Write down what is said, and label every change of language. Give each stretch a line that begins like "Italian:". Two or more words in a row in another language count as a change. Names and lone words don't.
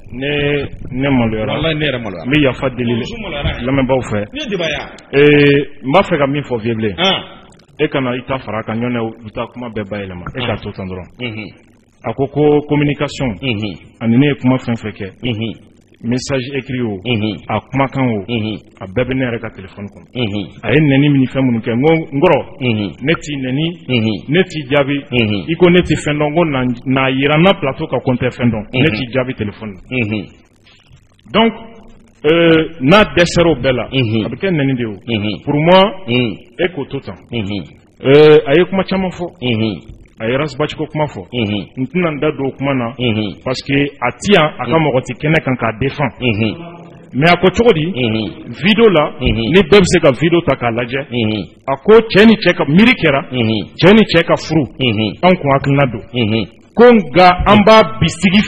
Bambara: ne maloyara wallahi ne yɛrɛ maloyara n bɛ yafa deli lamɛnbaaw fɛ ne débat ya n b'a fɛ ka min fɔ vieux blé e kana i ta fara a kan ɲɔnɛ u ta kuma bɛɛ bayɛlɛma e k'a to tan dɔrɔn a ko communication ani ne ye kuma fɛn fɛn kɛ
French: message écrit
Bambara: o a kumakan o a bɛɛ bɛ ne yɛrɛ ka téléphone kɔnɔ a ye nɛni min fɛn minnu kɛ n kɔrɔ ne t'i nɛni ne t'i jaabi i ko ne tɛ fɛn dɔn ko n'a yira n na plateau kan ko n tɛ fɛn dɔn ne t'i jaabi téléphone na donc n'a dɛsɛra o bɛɛ la a bɛ kɛ nɛni de ye
French: pour moi
Bambara: e k'o to tan a ye kuma caman fɔ a ye Rasbach ko kuma fɔ n tɛna n da don o kuma na
French: parce que
Bambara: a ti yan a ka mɔgɔ tɛ kɛnɛ kan k'a défend mais a ko cogo di video la ni bɛɛ bɛ se ka video ta k'a lajɛ a ko cɛ ni cɛ ka miiri kɛra cɛ ni cɛ ka furu an kun hakilina don ko nka an b'a bisigi